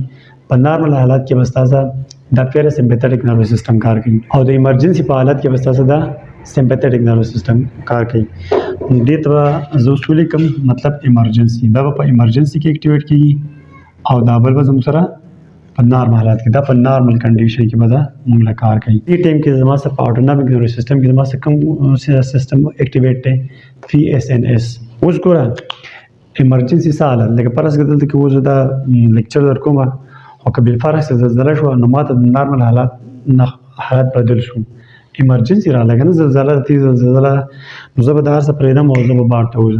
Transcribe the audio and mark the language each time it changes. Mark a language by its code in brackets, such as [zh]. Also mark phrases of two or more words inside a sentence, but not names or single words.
[ps] په نارمل حالات کې به ستاسو د [en] parasympathetic nervous system [ps] کار کوي، او د ایمرجنسي په حالت کې به ستاسو د [en] sympathetic nervous system [ps] کار کوي. دې ته به زه اوس ولیکم مطلب ایمرجنسي، دا به په ایمرجنسي کې اکټیویټ کېږي، او دا بل به زموږ سره په نارمل حالات کې، دا په [en] normal condition [ps] کې به دا موږ له کار کوي. دې ټایم کې زما سره په [en] Autonomic nervous system [ps] کې زما سره کوم سیستم اکټیویټ دی؟ [en] FSC. [ps] اوس ګوره ایمرجنسي څه حالت، لکه فرض کړه دلته کې اوس دا لیکچر در کومه او که بالفرض زلزله شوه نو ما ته د نارمل حالت نه حالت بدل شو، ایمرجنسي راغله که نه زلزله، تیز زلزله، نو زه به دا هر څه پرېږدم او زه به بار ته وځم.